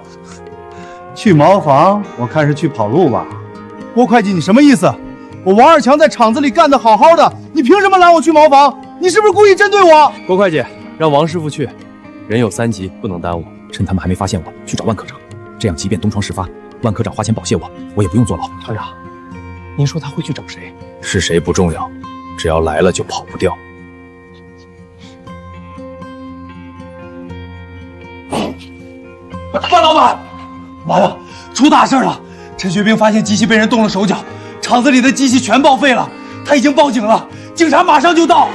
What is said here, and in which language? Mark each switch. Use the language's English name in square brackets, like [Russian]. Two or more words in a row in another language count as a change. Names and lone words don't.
[Chinese] 去茅房？我看是去跑路吧。郭會計，你什麼意思？我王二強在廠子裡幹得好好的，你憑什麼攔我去茅房？你是不是故意針對我？郭會計，讓王師傅去，人有3急，不能耽誤。趁他們還沒發現我，去找萬科長，這樣即便東窗事發，萬科長花錢保釋我也不用坐牢。廠長，您說他會去找誰？是誰不重要，只要來了就跑不掉。范老板，完了，出大事了！陈学兵发现机器被人动了手脚，厂子里的机器全报废了，他已经报警了，警察馬上就到。